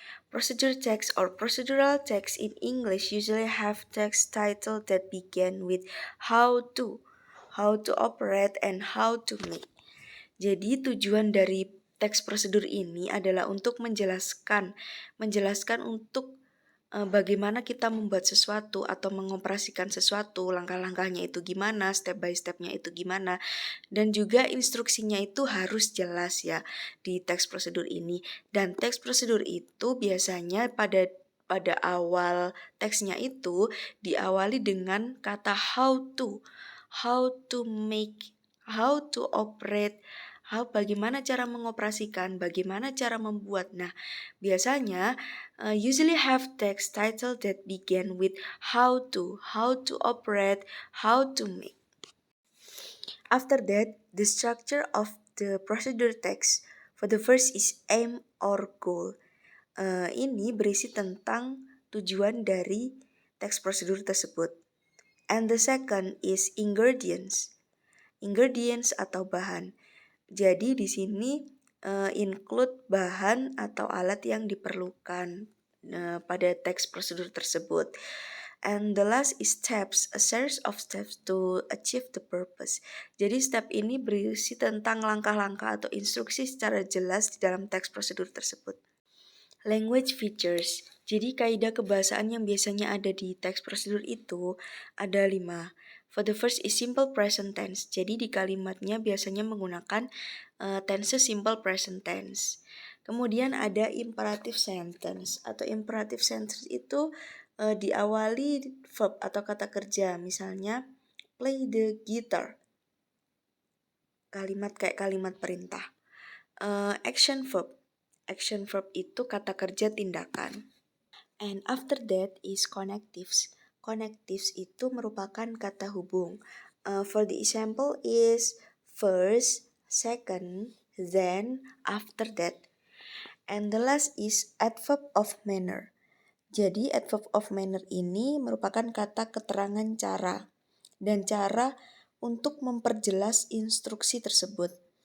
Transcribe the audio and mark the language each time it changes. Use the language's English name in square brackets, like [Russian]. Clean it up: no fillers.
[English] Procedure text or procedural text in English usually have text titles that begin with how to operate, and how to make. [Indonesian] Jadi tujuan dari teks prosedur ini adalah untuk menjelaskan untuk bagaimana kita membuat sesuatu atau mengoperasikan sesuatu, langkah-langkahnya itu gimana, step by stepnya itu gimana, dan juga instruksinya itu harus jelas ya di teks prosedur ini. Dan teks prosedur itu biasanya pada awal teksnya itu diawali dengan kata [English] how to make, how to operate, [Indonesian] bagaimana cara mengoperasikan, bagaimana cara membuat. Nah, biasanya [English] usually have text title that begin with how to operate, how to make. After that, the structure of the procedure text. For the first is aim or goal. [Indonesian] Ini berisi tentang tujuan dari teks prosedur tersebut. [English] And the second is ingredients. [Indonesian] Ingredients atau bahan. Jadi di sini include bahan atau alat yang diperlukan pada teks prosedur tersebut. [English] And the last is steps, a series of steps to achieve the purpose. [Indonesian] Jadi step ini berisi tentang langkah-langkah atau instruksi secara jelas di dalam teks prosedur tersebut. [English] Language features. [Indonesian] Jadi kaidah kebahasaan yang biasanya ada di teks prosedur itu ada 5. [English] For the first is simple present tense. [Indonesian] Jadi di kalimatnya biasanya menggunakan tense simple present tense. Kemudian ada imperative sentence atau imperative sentence itu diawali verb atau kata kerja. Misalnya [English] play the guitar. [Indonesian] Kalimat kayak kalimat perintah. Action verb. Action verb itu kata kerja tindakan. [English] And after that is connectives. [Indonesian] Connectives itu merupakan kata hubung. [English] For the example is first, second, then, after that. And the last is adverb of manner. [Indonesian] Jadi adverb of manner ini merupakan kata keterangan cara dan cara untuk memperjelas instruksi tersebut.